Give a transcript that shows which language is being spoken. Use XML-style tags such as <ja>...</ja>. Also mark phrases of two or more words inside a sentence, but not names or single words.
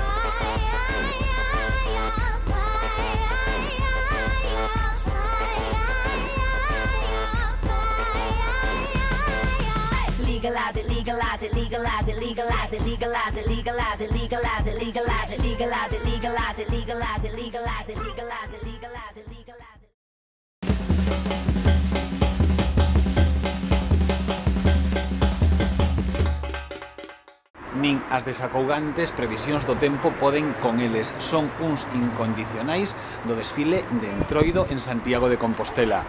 <en>Legalize it, legalize it, legalize it, legalize it, legalize it, legalize it, legalize it, legalize it, legalize it, legalize it, legalize it, legalize it, legalize it, legalize it, legalize it.</en> <gl>Nin as desacougantes previsións do tempo poden con eles. Son uns incondicionais do desfile de Entroido en Santiago de Compostela.</gl>